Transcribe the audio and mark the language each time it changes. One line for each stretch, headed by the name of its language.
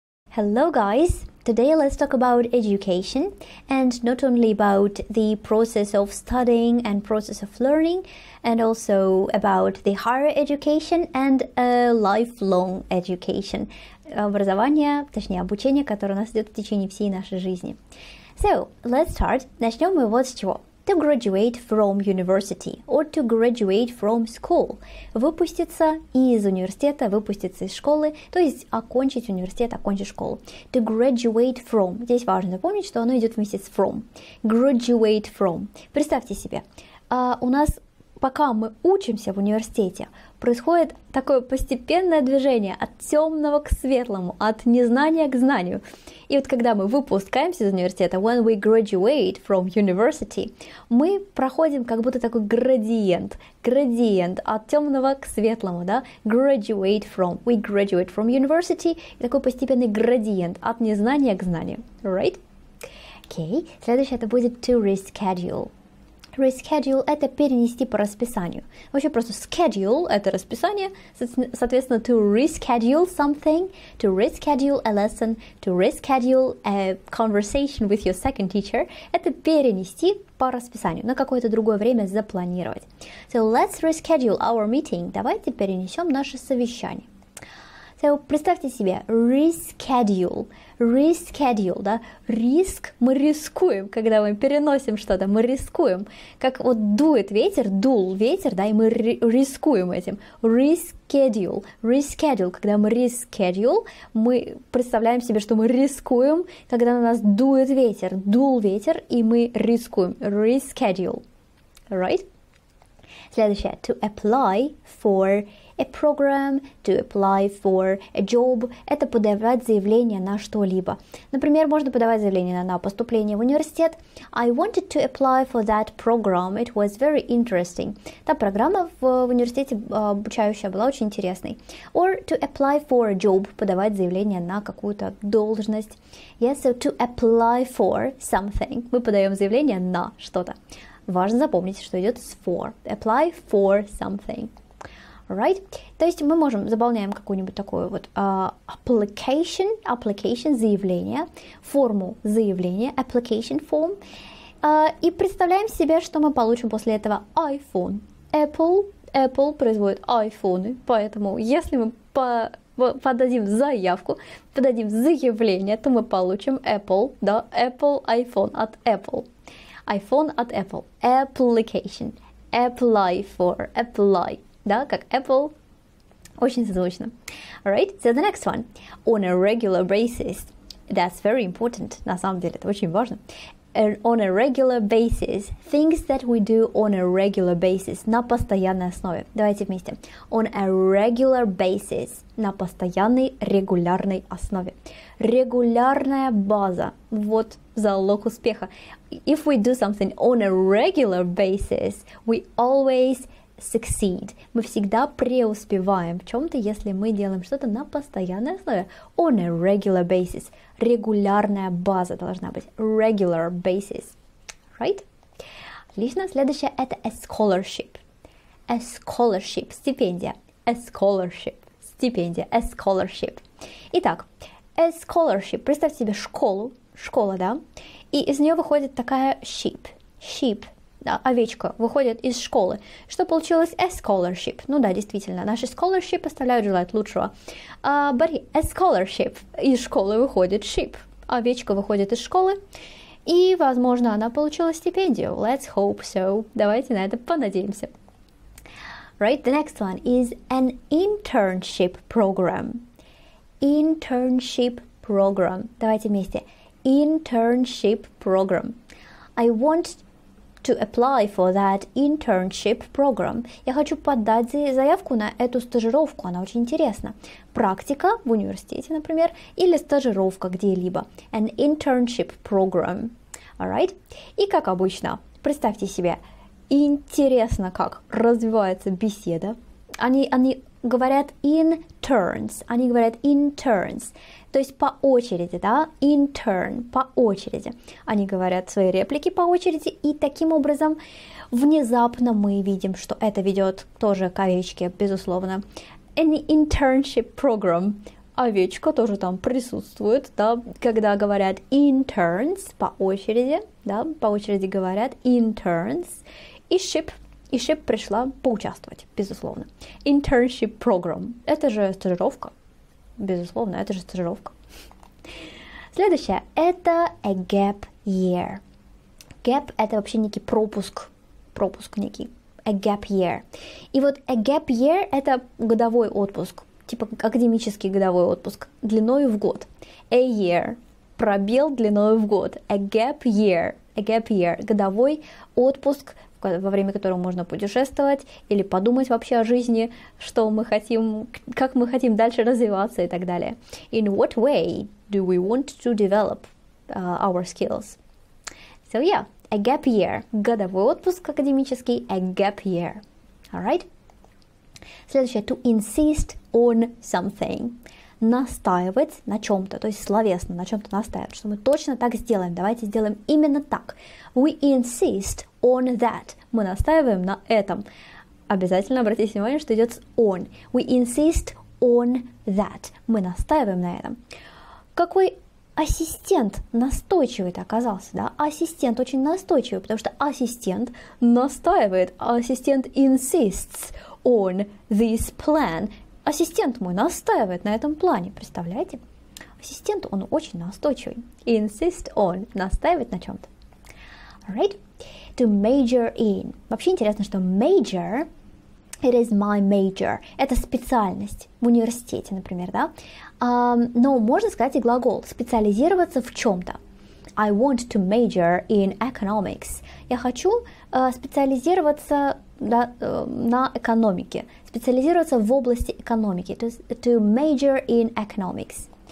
English: Hello guys! Today let's talk about education, and not only about the process of studying and process of learning, and also about the higher education and lifelong education.
Russian: Образование, точнее обучение, которое у нас идет в течение всей нашей жизни.
English: So, let's start.
Russian: Начнем мы вот с чего.
English: To graduate from university or to graduate from school.
Russian: Выпуститься из университета, выпуститься из школы, то есть окончить университет, окончить школу.
English: To graduate from.
Russian: Здесь важно запомнить, что оно идет вместе с from.
English: Graduate from.
Russian: Представьте себе, у нас, пока мы учимся в университете, происходит такое постепенное движение от темного к светлому, от незнания к знанию. И вот когда мы выпускаемся из университета,
English: when we graduate from university,
Russian: мы проходим как будто такой градиент от темного к светлому, да?
English: We graduate from university,
Russian: и такой постепенный градиент от незнания к знанию, right? Окей, следующее это будет to reschedule. Reschedule – это перенести по расписанию. Вообще просто schedule – это расписание, соответственно,
English: to reschedule something, to reschedule a lesson, to reschedule a conversation with your second teacher
Russian: – это перенести по расписанию, на какое-то другое время запланировать.
English: So let's reschedule our meeting.
Russian: Давайте перенесем наше совещание. So, представьте себе, reschedule, да, риск, мы рискуем, когда мы переносим что-то, мы рискуем, как вот дует ветер, дул ветер, да, и мы рискуем этим, reschedule, когда мы reschedule, мы представляем себе, что мы рискуем, когда на нас дует ветер, дул ветер, и мы рискуем, reschedule, right? Следующее,
English: to apply for a program, to apply for a job,
Russian: это подавать заявление на что-либо. Например, можно подавать заявление на поступление в университет.
English: I wanted to apply for that program, it was very interesting.
Russian: Та программа в университете обучающая была очень интересной.
English: Or to apply for a job,
Russian: подавать заявление на какую-то должность.
English: Yes, so to apply for something,
Russian: мы подаем заявление на что-то. Важно запомнить, что идет с for.
English: Apply for something. Right?
Russian: То есть мы заполняем какую-нибудь такую вот application, заявление, форму заявления, application form, и представляем себе, что мы получим после этого iPhone. Apple производит iPhone, поэтому если мы подадим заявку, подадим заявление, то мы получим Apple, да, Apple, iPhone от Apple. iPhone от Apple.
English: Application. Apply for. Apply.
Russian: Да, как Apple. Очень созвучно.
English: Alright, so the next one. On a regular basis. That's very important.
Russian: На самом деле, это очень важно.
English: On a regular basis. Things that we do on a regular basis.
Russian: На постоянной основе. Давайте вместе.
English: On a regular basis.
Russian: На постоянной, регулярной основе. Регулярная база. Вот залог успеха.
English: If we do something on a regular basis, we always succeed.
Russian: Мы всегда преуспеваем в чем-то, если мы делаем что-то на постоянной основе.
English: On a regular basis.
Russian: Регулярная база должна быть.
English: Regular basis. Right? Отлично.
Russian: Следующее это a scholarship.
English: A scholarship. Стипендия. A scholarship. Стипендия. A scholarship.
Russian: Итак, a scholarship. Представьте себе школу. Школа, да? И из нее выходит такая sheep. Да, овечка выходит из школы. Что получилось? A scholarship. Ну да, действительно, наши scholarship оставляют желать лучшего.
English: But a scholarship.
Russian: Из школы выходит sheep. Овечка выходит из школы. И, возможно, она получила стипендию.
English: Let's hope so.
Russian: Давайте на это понадеемся.
English: Right, the next one is an internship program. Internship program.
Russian: Давайте вместе.
English: Internship program. I want to apply for that internship program.
Russian: Я хочу подать заявку на эту стажировку, она очень интересна. Практика в университете, например, или стажировка где-либо.
English: An internship program. Alright?
Russian: И как обычно, представьте себе, интересно, как развивается беседа. Они говорят in turns, они говорят in turns, то есть по очереди, да, in turn, по очереди. Они говорят свои реплики по очереди, и таким образом внезапно мы видим, что это ведет тоже к овечке, безусловно.
English: Any internship program.
Russian: Овечка тоже там присутствует, да, когда говорят in turns, по очереди, да, по очереди говорят in turns, и ship пришла поучаствовать, безусловно. Internship program, это же стажировка, безусловно, это же стажировка. Следующее, это a gap year. Gap это вообще некий пропуск некий, a gap year. И вот a gap year это годовой отпуск, типа академический годовой отпуск, длиною в год. A year, пробел длиною в год. A gap year, годовой отпуск, во время которого можно путешествовать или подумать вообще о жизни, что мы хотим, как мы хотим дальше развиваться и так далее.
English: In what way do we want to develop our skills? So yeah, a gap year,
Russian: годовой отпуск академический,
English: a gap year. Alright?
Russian: Следующее, to insist on something. Настаивать на чем-то, то есть словесно на чем-то настаивать, что мы точно так сделаем, давайте сделаем именно так.
English: We insist on that.
Russian: Мы настаиваем на этом. Обязательно обратите внимание, что идет с on.
English: We insist on that.
Russian: Мы настаиваем на этом. Какой ассистент настойчивый-то оказался, да? Ассистент очень настойчивый, потому что ассистент настаивает, ассистент
English: insists on this plan.
Russian: Ассистент мой настаивает на этом плане, представляете? Ассистент, он очень настойчивый. Insist on, настаивает на чем-то.
English: Alright? To major in.
Russian: Вообще интересно, что major,
English: it is my major,
Russian: это специальность в университете, например, да? Но можно сказать и глагол, специализироваться в чем-то.
English: I want to major in economics.
Russian: Я хочу специализироваться на экономике, специализироваться в области экономики,
English: to major in economics.